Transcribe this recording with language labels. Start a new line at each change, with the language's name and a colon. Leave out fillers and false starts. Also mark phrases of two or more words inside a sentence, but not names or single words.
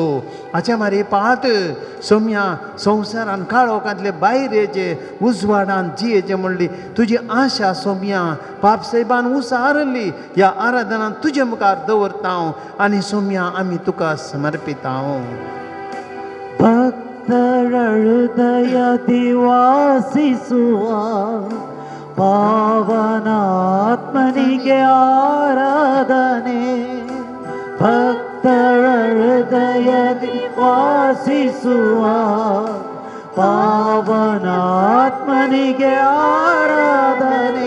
Konkani: हाचे मारी पात सोम्या संवसारान काळोखांतले भायर येचे, उजवाडान जियेचे म्हणली तुजी आशा. सोम्या पापसाहेबान उसारली ह्या आराधनान तुजे मुखार दवरता आनी सोम्या आमी तुका समर्पिता.
Kannada: ಹೃದಯ ದಿವಾಸಿಸುವ ಪಾವನಾತ್ಮನಿಗೆ ಆರಾಧನೆ. ಭಕ್ತರ ಹೃದಯ ವಾಸಿಸುವ ಪಾವನಾತ್ಮನಿಗೆ ಆರಾಧನೆ.